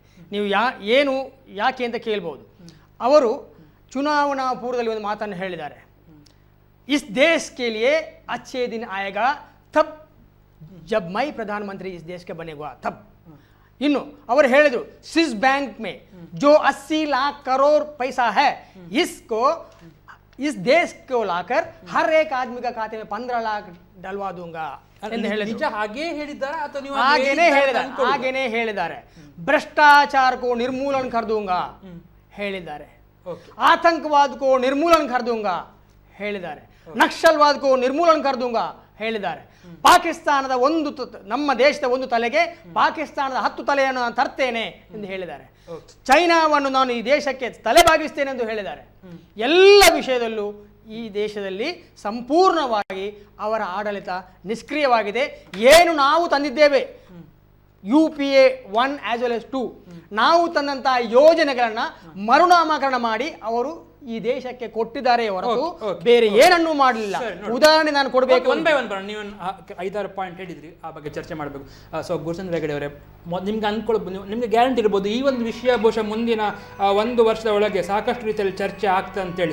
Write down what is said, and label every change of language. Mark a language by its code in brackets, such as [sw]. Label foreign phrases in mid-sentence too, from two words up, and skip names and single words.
[kn] ನೀವು ಯಾಕೆ ಅಂತ ಕೇಳ್ಬೋದು. ಅವರು ಚುನಾವಣಾ ಪೂರ್ವದಲ್ಲಿ ಒಂದು ಮಾತನ್ನು ಹೇಳಿದ್ದಾರೆ, [hi] इस देश के लिए अच्छे दिन आएगा तब जब मैं प्रधानमंत्री इस देश के बनेगा तब. [kn] ಇನ್ನು ಅವರು ಹೇಳಿದ್ರು, [hi] स्विस बैंक में जो 80 लाख करोड़ पैसा है इसको इस देश को लाकर हर एक आदमी का खाते में 15 लाख डलवा दूंगा [kn] ಎಂದು ಹೇಳಿದ್ರು. ಹಾಗೇನೇ ಹೇಳಿದ್ದಾರೆ. [hi] भ्रष्टाचार को निर्मूलन कर दूंगा [kn] ಹೇಳಿದ್ದಾರೆ. [hi] आतंकवाद को निर्मूलन कर दूंगा ಹೇಳಿದ್ದಾರೆ. ನಕ್ಸಲ್ವಾದ को निर्मूलन कर दूंगा ಹೇಳಿದ್ದಾರೆ. [kn] ಪಾಕಿಸ್ತಾನದ ನಮ್ಮ ದೇಶದ ಒಂದು ತಲೆಗೆ ಪಾಕಿಸ್ತಾನದ 10 ತಲೆಯನ್ನು ನಾನು ತರ್ತೇನೆ ಎಂದು ಹೇಳಿದ್ದಾರೆ. ಚೈನಾವನ್ನು ನಾನು ಈ ದೇಶಕ್ಕೆ ತಲೆಬಾಗಿಸ್ತೇನೆ ಎಂದು ಹೇಳಿದ್ದಾರೆ. ಎಲ್ಲ ವಿಷಯದಲ್ಲೂ ಈ ದೇಶದಲ್ಲಿ ಸಂಪೂರ್ಣವಾಗಿ ಅವರ ಆಡಳಿತ ನಿಷ್ಕ್ರಿಯವಾಗಿದೆ. ಏನು ನಾವು ತಂದಿದ್ದೇವೆ UPA 1 [en] as well as [kn] 2 ನಾವು ತಂದಂತಹ ಯೋಜನೆಗಳನ್ನು ಮರುನಾಮಕರಣ ಮಾಡಿ ಅವರು ಈ ದೇಶಕ್ಕೆ ಕೊಟ್ಟಿದ್ದಾರೆ ಹೊರತು ಬೇರೆ ಏನನ್ನೂ ಮಾಡಲಿಲ್ಲ. ಉದಾಹರಣೆ ನಾನು ಕೊಡಬೇಕು. ನೀವು 5-6 ಪಾಯಿಂಟ್ ಹೇಳಿದ್ರಿ, ಆ ಬಗ್ಗೆ ಚರ್ಚೆ ಮಾಡಬೇಕು. ಸೊ ಗುರುಚಂದ್ರ ಹೆಗಡೆ ಅವರೇ, ನಿಮ್ಗೆ ಅಂದ್ಕೊಳ್ಬೋದು, ನಿಮ್ಗೆ ಗ್ಯಾರಂಟಿ ಇರ್ಬೋದು ಈ ಒಂದು ವಿಷಯ ಬಹುಶಃ ಮುಂದಿನ 1 ವರ್ಷದ ಒಳಗೆ ಸಾಕಷ್ಟು ರೀತಿಯಲ್ಲಿ ಚರ್ಚೆ ಆಗ್ತದೆ ಅಂತೇಳಿ.